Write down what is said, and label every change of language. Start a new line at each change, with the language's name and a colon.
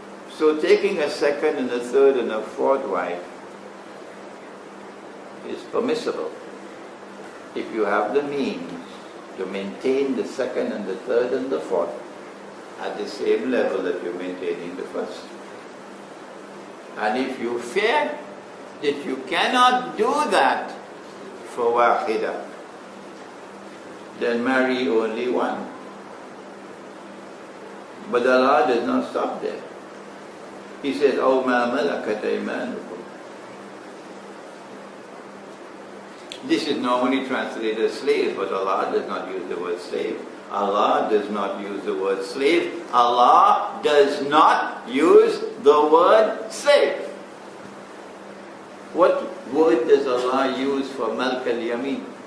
English: So taking a second and a third and a fourth wife is permissible if you have the means to maintain the second and the third and the fourth at the same level that you're maintaining the first. And if you fear that you cannot do that for wahida, then marry only one. But Allah does not stop there. He says,
Arabic: أَوْ مَا مَلَكَتْ أَيْمَانُكُمْ.
English: This is normally translated slave, but Allah does not use the word slave. Allah does not use the word slave. Allah does not use the word slave. What word does Allah use for Malk al-Yamin?